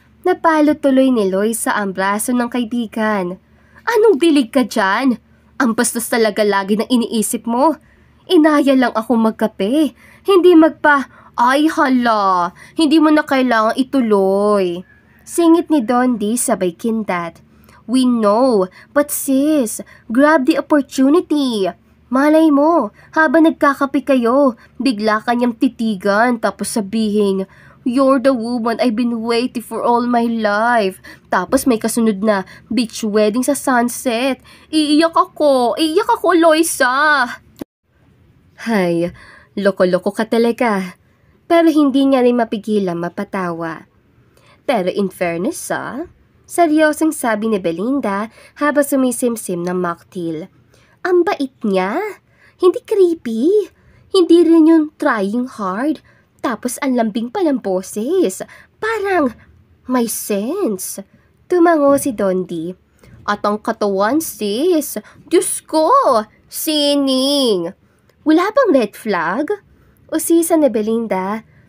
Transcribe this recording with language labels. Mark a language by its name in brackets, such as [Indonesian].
[Filipino] Napalo tuloy ni Loisa ang braso ng kaibigan. Anong dilig ka dyan? Ang bastos talaga lagi ng iniisip mo. Inaya lang ako magkape, hindi ay hala, hindi mo na kailangang ituloy. Singit ni Dondie sabay kindat. [English] We know, but sis, grab the opportunity. [Filipino] Malay mo, habang nagkakape kayo, bigla kanyang titigan tapos sabihin, [English] you're the woman I've been waiting for all my life. [Filipino] Tapos may kasunod na beach wedding sa sunset. Iiyak ako, Loisa. Hay, loko-loko ka talaga. Pero hindi niya rin mapigilan mapatawa. Pero in fairness seryosong sabi ni Belinda habang sumisimsim ng mocktail. Ang bait niya. Hindi creepy. Hindi rin yung trying hard. Tapos ang lambing pa ng boses. Parang may sense. Tumango si Dondie. At ang katawan sis. Diyos ko, sining. Wala bang red flag? Usisa ni Belinda.